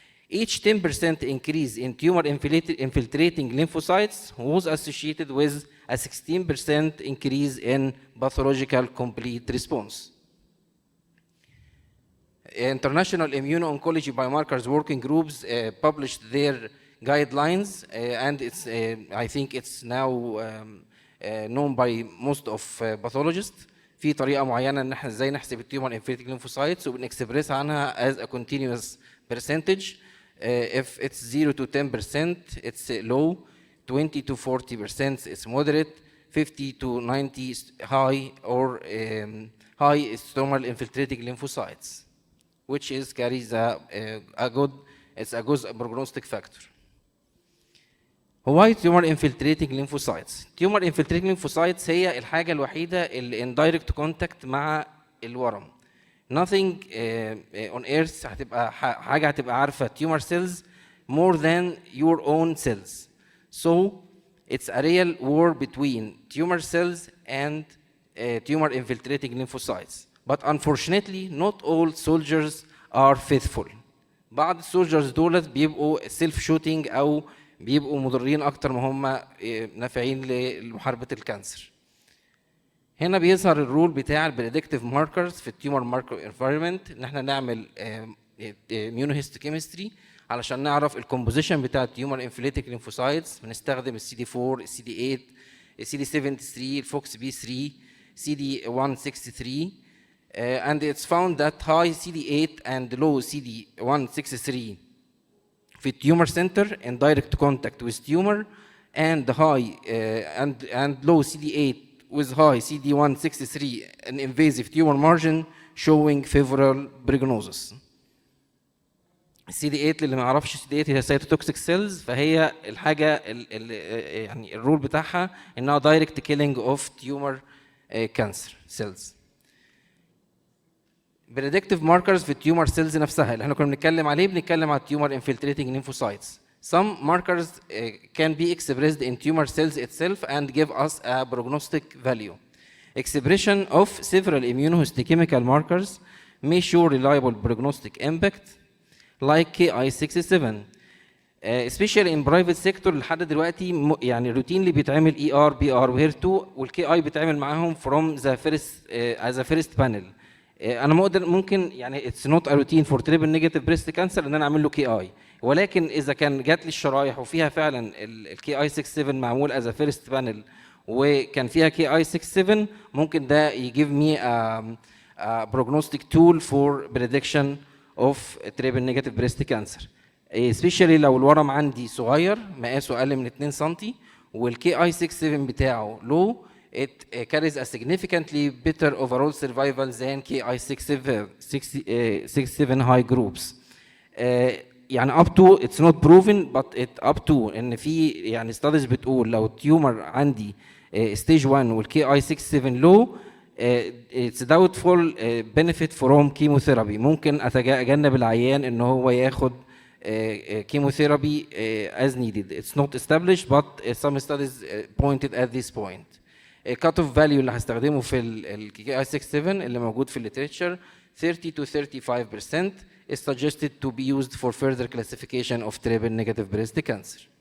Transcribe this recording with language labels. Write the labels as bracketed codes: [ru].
[en] Each 10% increase in tumor infiltrating lymphocytes was associated with a 16% increase in pathological complete response. International Immuno-Oncology Biomarkers Working Groups published their guidelines, and it's I think it's now known by most of pathologists. [ar] في طريقه معينه ان احنا ازاي نحسب التيومر انفلتريتنج lymphocytes وبنكسبريس عنها [en] as a continuous percentage. If it's 0 to 10% it's low, 20 to 40% it's moderate, 50 to 90 is high, or high stromal infiltrating lymphocytes, which is carries a good prognostic factor. Why tumor infiltrating lymphocytes? Tumor infiltrating lymphocytes [ar] هي الحاجة الوحيدة اللي [en] in direct contact [ar] مع الورم. [en] Nothing on earth [ar] هتبقى حاجة هتبقى عارفة [en] tumor cells more than your own cells. So it's a real war between tumor cells and tumor infiltrating lymphocytes. But unfortunately not all soldiers are faithful. [ar] بعض السولجرز دولت بيبقوا [en] self shooting [ar] أو بيبقوا مضرين اكتر ما هم نافعين لمحاربه الكانسر. هنا بيظهر الرول بتاع البريدكتيف ماركرز في التيومر ماركر انفايرمنت، ان احنا نعمل immunohistochemistry علشان نعرف الكومبوزيشن بتاع التيومر انفليتيك ليمفوسايتس. بنستخدم السي دي 4 السي دي 8 السي دي 73 الفوكس بي 3 سي دي 163 [en] and it's found that high CD8 and low CD163 [ar] في [en] tumor center in direct contact with tumor and high and low CD8 with high CD163 an invasive tumor margin showing favorable prognosis. [ar] CD8 اللي ما يعرفش CD8 هي cytotoxic cells، فهي الحاجه يعني الرول بتاعها انها [en] direct killing of tumor cancer cells. predictive markers [ar] في التيومر سيلز نفسها اللي احنا كنا بنتكلم عليه، بنتكلم على التيومر infiltrating lymphocytes. [en] Some markers can be expressed in tumor cells itself and give us a prognostic value. Expression of several immunohistochemical markers may show reliable prognostic impact like Ki-67. especially in private sector [ar] لحد دلوقتي يعني روتينلي بيتعمل ER BR وHER2 والكي اي بيتعمل معاهم [en] from the first as a first panel. [ar] انا ممكن يعني اتس نوت ا روتين فور تريبل نيجاتيف بريست كانسر ان انا اعمل له كي اي، ولكن اذا كان جات لي الشرايح وفيها فعلا الكي اي 67 معمول از فيرست بانل وكان فيها كي اي 67 ممكن ده يجيف مي بروجنوستيك تول فور بريدكشن اوف تريبل نيجاتيف بريست كانسر. سبيشالي لو الورم عندي صغير مقاسه اقل من 2 سم والكي اي 67 بتاعه لو [en] it carries a significantly better overall survival than Ki-67 high groups. يعني up to it's not proven but it up to [ar] ان في يعني [en] studies [ar] بتقول لو التيومر عندي [en] stage 1 والكي I 67 low it's doubtful benefit from chemotherapy. [ar] ممكن اتجنب العيان ان هو ياخد chemotherapy [en] as needed. It's not established but some studies pointed at this point. [ar] الكات اوف فاليو اللي هستخدمه في الكي اي 67 اللي موجود في الليتريتشر [en] 30 to 35% is suggested to be used for further classification of triple negative breast cancer.